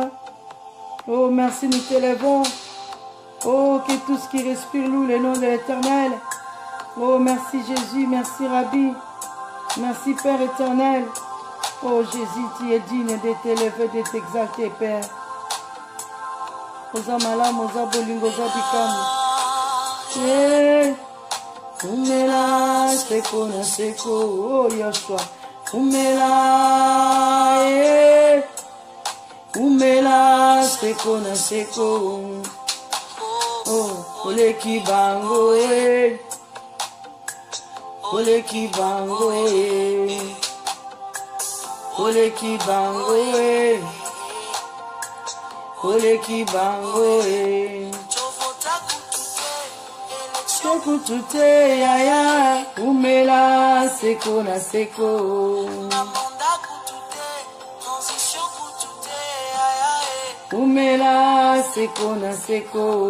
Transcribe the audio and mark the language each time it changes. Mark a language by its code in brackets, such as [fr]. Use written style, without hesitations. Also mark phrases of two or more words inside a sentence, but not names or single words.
[fr] Oh, merci, nous t'élevons. Oh, que tout ce qui respire loue le nom de l'Éternel. Oh, merci Jésus, merci Rabbi. Merci Père éternel. Oh Jésus, tu es digne de t'élever, de t'exalter, Père. [ln] Oza malamu, oza bolingo, oza bikamu. Umela seko na seko, oh Yeshua. Umela, umela seko na seko. Oh, ole kibango, ole kibango, ole kibango, ole kibango, sekutute yaya, umela seko na seko. Umela seko na seko.